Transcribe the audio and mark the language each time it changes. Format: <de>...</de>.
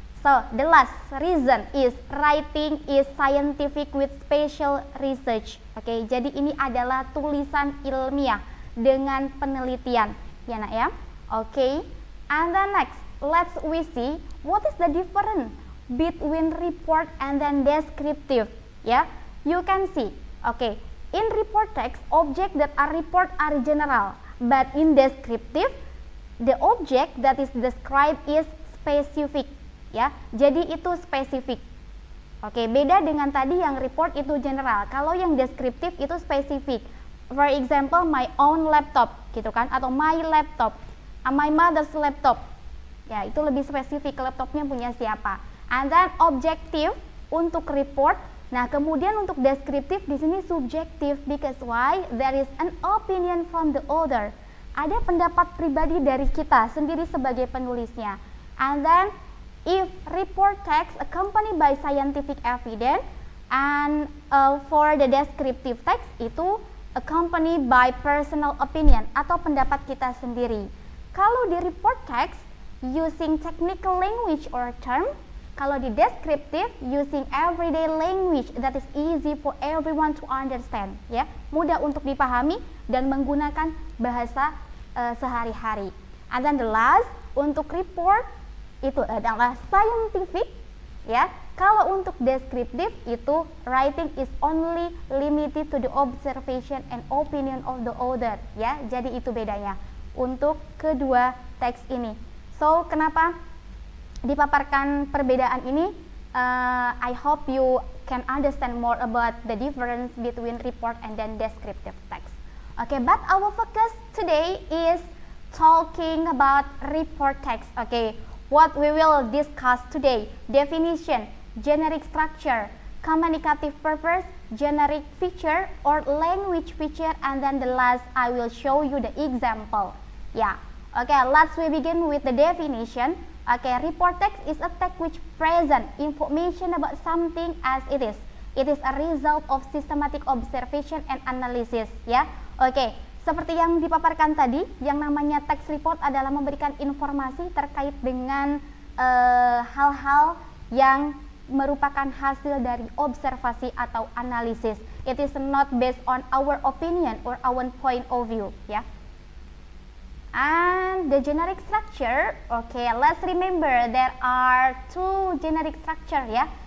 <en>So, the last reason is writing is scientific with special research.</en> <id>Oke, jadi ini adalah tulisan ilmiah dengan penelitian, ya nak ya.</id> <en>Oke, and then next, we see what is the difference between report and then descriptive. Ya, you can see. Oke, in report text, object that are report are general, but in descriptive, the object that is described is specific.</en> <id>Ya, jadi itu spesifik. Oke, beda dengan tadi yang report itu general. Kalau yang deskriptif itu spesifik.</id> <en>For example, my own laptop,</en> <id>gitu kan? Atau</id> <en>my laptop, my mother's laptop.</en> <id>Ya, itu lebih spesifik. Laptopnya punya siapa?</id> <en>And then</en> <id>objektif untuk report. Nah, kemudian untuk deskriptif di sini subjektif.</id> <en>Because why? There is an opinion from the author.</en> <id>Ada pendapat pribadi dari kita sendiri sebagai penulisnya.</id> <en>And then if report text accompanied by scientific evidence and for the descriptive text</en> <id>itu</id> <en>accompanied by personal opinion</en> <id>atau pendapat kita sendiri. Kalau di</id> <en>report text using technical language or term,</en> <id>kalau di</id> <en>descriptive using everyday language that is easy for everyone to understand, ya,</en> <id>mudah untuk dipahami dan menggunakan bahasa sehari-hari.</id> <en>And then the last,</en> <id>untuk</id> <en>report</en> <id>itu adalah</id> <en>scientific, ya.</en> <id>Kalau untuk deskriptif itu</id> <en>writing is only limited to the observation and opinion of the author, ya.</en> <id>Jadi itu bedanya untuk kedua teks ini. So, kenapa dipaparkan perbedaan ini?</id> <en>I hope you can understand more about the difference between report and then descriptive text. Okay, but our focus today is talking about report text. Okay. What we will discuss today: definition, generic structure, communicative purpose, generic feature or language feature, and then the last I will show you the example. Yeah. Okay, we begin with the definition. Okay, report text is a text which present information about something as it is. It is a result of systematic observation and analysis. Ya. Okay.</en> <id>Seperti yang dipaparkan tadi, yang namanya text report adalah memberikan informasi terkait dengan hal-hal yang merupakan hasil dari observasi atau analisis.</id> <en>It is not based on our opinion or our point of view, ya. And the generic structure, okay, let's remember there are two generic structure ya.</en>